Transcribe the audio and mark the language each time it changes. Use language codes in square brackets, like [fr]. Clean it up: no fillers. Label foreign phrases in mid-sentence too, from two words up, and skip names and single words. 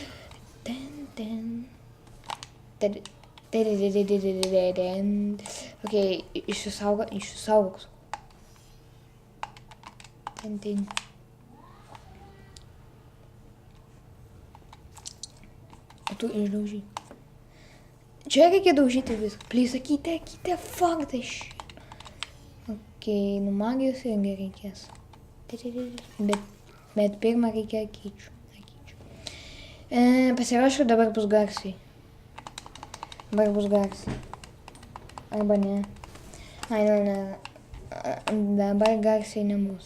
[lt] Okay, išsisaugok. Ten. O tu išdaužy. Čia reikia daužyti viską. Please, sakykite, [en] fuck this shit. [lt] Okay, nu magijos irgi reikės. Bet pirmą reikia akyčių. Pasirašau, dabar bus garsiai. Arba ne. Ai, ne. Dabar garsiai nebus.